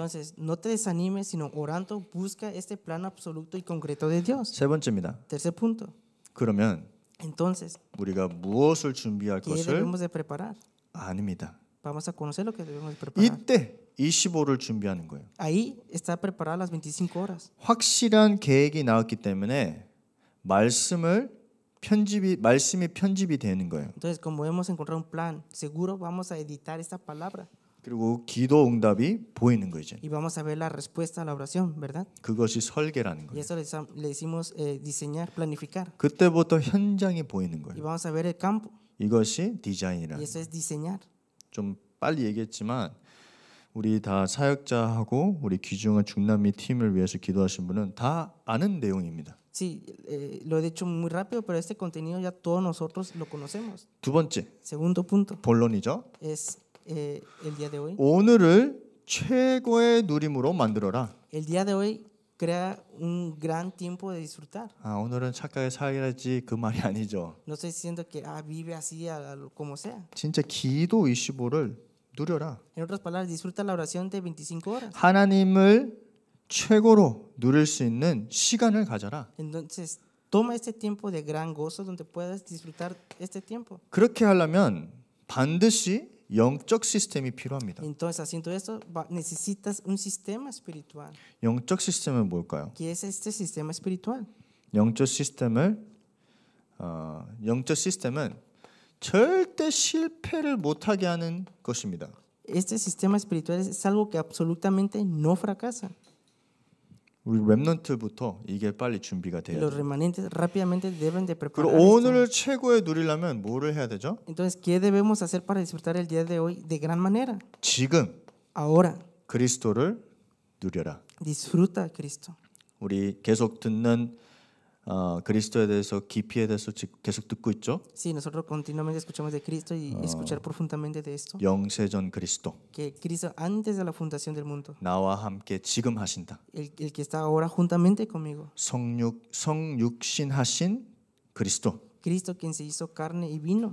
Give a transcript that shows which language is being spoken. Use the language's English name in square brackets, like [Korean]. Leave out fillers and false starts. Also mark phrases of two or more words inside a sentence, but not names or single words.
[Spanish] Entonces, no te desanimes, sino orando, busca este plan absoluto y concreto de Dios. [Korean] 세 번째입니다. [Spanish] Tercer punto. [Korean] 그러면 [Spanish] Entonces, [Korean] 우리가 무엇을 준비할 [Spanish] ¿qué [Korean] 것을 [Spanish] debemos de preparar? [Korean] 아닙니다. [Spanish] Vamos a conocer lo que debemos de preparar. [Korean] 이때 25를 준비하는 거예요. [Spanish] Ahí está preparada las 25 horas. [Korean] 확실한 계획이 나왔기 때문에 말씀이 편집이 되는 거예요. [Spanish] Entonces, como hemos encontrado un plan seguro, vamos a editar esta palabra [Korean] 그리고 기도 응답이 보이는 거죠. [Spanish] y vamos a ver la respuesta a la oración, ¿verdad? [Korean] 그것이 설계라는 [Spanish] Y [Korean] 거예요. [Spanish] eso le decimos diseñar, planificar. [Korean] 그때부터 현장이 보이는 [Spanish] Y [Korean] 거예요. [Spanish] vamos a ver el campo. [Korean] 이것이 [Spanish] Y [Korean] 디자인이라는 [Spanish] eso es diseñar. [Korean] 좀 빨리 얘기했지만 우리 다 사역자하고 우리 귀중한 중남미 팀을 위해서 기도하신 분은 다 아는 내용입니다. [Spanish] Sí, lo he dicho muy rápido, pero este contenido ya todos nosotros lo conocemos. [Korean] 두 번째, [Spanish] Segundo punto [Korean] 본론이죠. [Spanish] es el día de hoy. [Korean] 오늘을 최고의 누림으로 만들어라. [Spanish] El día de hoy crea un gran tiempo de disfrutar. [Korean] 오늘은 착하게 살아야지 그 말이 아니죠. [Spanish] No estoy diciendo que vive así como sea. [Korean] 진짜 기도 25를 누려라. [Spanish] En otras palabras, disfruta la oración de 25 horas. [Korean] 하나님을 최고로 누릴 수 있는 시간을 가져라. [Spanish] Entonces, toma este tiempo de gran gozo donde puedas disfrutar este tiempo. [Korean] 그렇게 하려면 반드시 영적 시스템이 필요합니다. [Spanish] Entonces, haciendo esto, necesitas un sistema espiritual. [Korean] 영적 시스템은 뭘까요? [Spanish] ¿Qué es este sistema espiritual? [Korean] 영적 시스템은 절대 실패를 못하게 하는 것입니다. [Spanish] Este sistema espiritual es algo que absolutamente no fracasa. [Korean] 우리 렘넌트부터 이게 빨리 준비가 [Spanish] Y [Korean] 돼야 [Spanish] los [Korean] 돼요. [Spanish] remanentes rápidamente deben de [Korean] 그리고 [Spanish] preparar esto. [Korean] 오늘을 최고에 누리려면 뭐를 해야 되죠? [Spanish] Entonces, ¿qué debemos hacer para disfrutar el día de hoy de gran manera? [Korean] 지금 [Spanish] Ahora, [Korean] 그리스도를 누려라. [Spanish] disfruta a Cristo. [Korean] 우리 계속 듣는 그리스도에 대해서 깊이에 대해서 계속 듣고 있죠. [Spanish] Sí, nosotros continuamente escuchamos de Cristo y escuchar profundamente de esto. [Korean] 영세전 그리스도 [Spanish] Que Cristo antes de la fundación del mundo, [Korean] 나와 함께 지금 하신다. [Spanish] el que está ahora juntamente conmigo. [Korean] 성육신하신 그리스도 [Spanish] Cristo quien se hizo carne y vino